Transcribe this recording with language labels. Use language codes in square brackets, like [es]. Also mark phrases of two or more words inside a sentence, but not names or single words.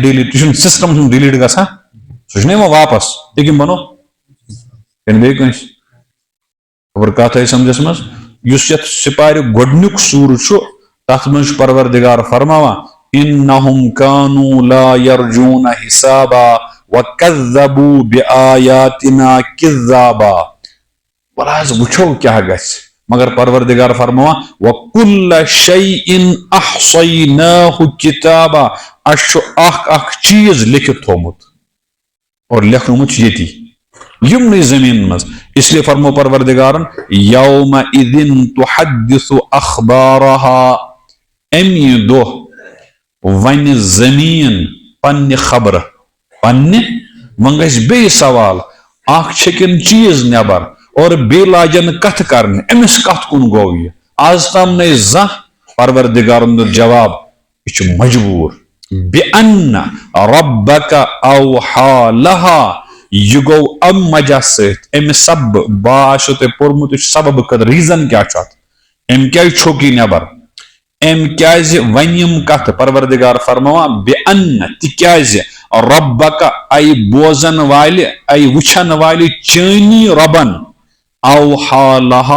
[ks] ڈِلیٖٹ یہِ چھُنہٕ سسٹم چھُنہٕ ڈِلیٖٹ گژھان سُہ چھُنہ یِوان واپس یہِ کٔمۍ بنو کِنہٕ بیٚیہِ کٲنٛسہِ خبر کتھ آیہِ سمجھس منٛز یُس یتھ سپارِ گۄڈنیُک سوٗر چھُ تتھ منٛز چھُ پروردِگار فرماوان [ar] اِنہُم کانوٗ لا یرجوٗنَ حِسابا وَکَذَّبوٗ بِآیاتِنَا کِذَّابا [ks] وَلہٕ حظ وٕچھو کیٛاہ گژھِ مگر پروردِگار فرماوان [ar] وَکُلَّ شَیْءٍ أَحْصَیْنَاهُ کِتابا [ks] اَسہِ چھُ اکھ چیٖز لیکھِتھ تھوٚمُت اور لیکھنومُت چھُ ییٚتی یِمنٕے زٔمیٖنن منٛز [ur] اس لیے [ks] فرمو پروردِگارن [ar] یومَ اِذٍ تُحَدِّثُ اخبارہا [ks] اَمہِ دۄہ وَنہِ زٔمیٖن پننہِ خبرٕ پننہِ وۄنۍ گژھِ بیٚیہِ سوال اکھ چھٔکِن چیٖز نٮ۪بر اور بیٚیہِ لاجن کتھٕ کرنہِ أمِس کتھ کُن گوٚو یہِ آز تام نَے زانٛہہ پروردِگارن دیُت جواب یہِ چھُ مجبوٗر [ar] بِأَنَّ رَبَّکَ أَوحَىٰ لَہَا [ks] یہِ گوٚو اَمہِ وجہ سۭتۍ اَمہِ سببہٕ آسیو تۄہہِ پوٚرمُت یہِ چھُ سبب خٲطرٕ ریٖزن کیٛاہ چھُ اتھ أمۍ کیٛازِ چھوٚک یہِ نٮ۪بر أمۍ کیٛازِ وَنہِ یِم کتھٕ پروردِگار فرماوان بِأَنَّ تِکیٛازِ رۄبَکَ بوزن والہِ وٕچھن والہِ چٲنی رۄبن [ar] اوحا لہا